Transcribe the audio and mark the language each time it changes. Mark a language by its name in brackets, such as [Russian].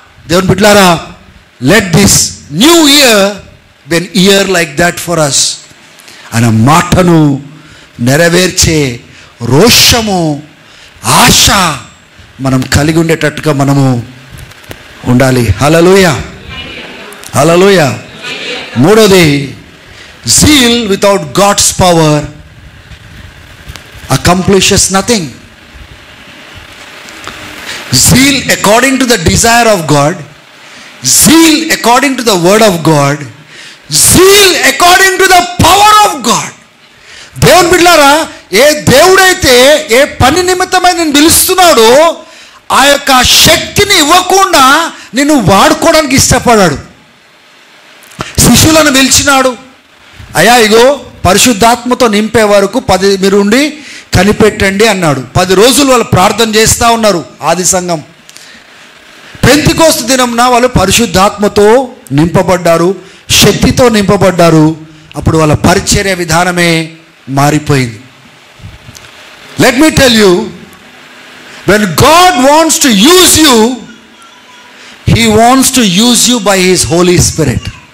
[Telugu] దేవుని బిడ్డలారా, [English] Let this new year be an year like that for us. [Telugu] అనే మాటను నెరవేర్చే రోషము, ఆశ మనం కలిగి ఉండేటట్టుగా మనము ఉండాలి. హల్లెలూయా, హల్లెలూయా. [English] మూడోది, zeal without God's power accomplishes nothing. Zeal according to the desire of God, zeal according to the word of God, zeal according to the power of God. [Telugu] దేవుని బిడ్డలారా, ఏ దేవుడైతే ఏ పని నిమిత్తమై నేను పిలుస్తున్నాడో ఆ యొక్క శక్తిని ఇవ్వకుండా నిన్ను వాడుకోవడానికి ఇష్టపడాడు. శిష్యులను పిలిచినాడు, అయ్యా ఇగో పరిశుద్ధాత్మతో నింపే వరకు 10 మీరు ఉండి కనిపెట్టండి అన్నాడు. 10 రోజులు వాళ్ళు ప్రార్థన చేస్తూ ఉన్నారు. ఆది సంఘం పెంతెకోస్తు దినంన వాళ్ళు పరిశుద్ధాత్మతో నింపబడ్డారు, శక్తితో నింపబడ్డారు. అప్పుడు వాళ్ళ పరిచర్య విధానమే మారిపోయింది. [English] Let me tell you, when God wants to use you, He wants to use you by His Holy Spirit.